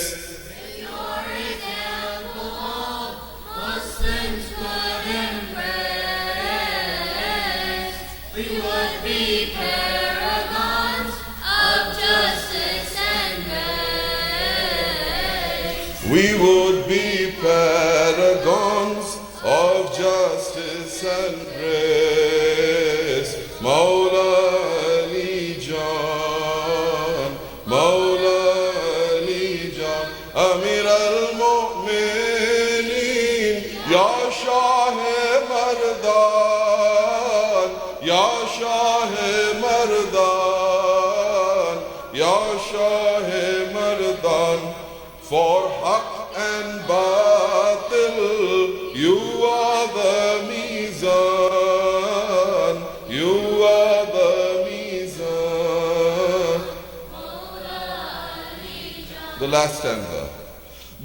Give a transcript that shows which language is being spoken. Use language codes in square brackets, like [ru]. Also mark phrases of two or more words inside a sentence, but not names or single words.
[en] If your example all Muslims could embrace, we would be paragons of justice and grace. We would be paragons of justice and grace. [ur] مولا علی جان، مولا علی جان, [ar] أمير المؤمنين, [ur] یا شاہ مرداں، یا شاہ مرداں، یا شاہ مرداں. [en] For haq and batil, you are the mizan, you are the mizan. The last stanza.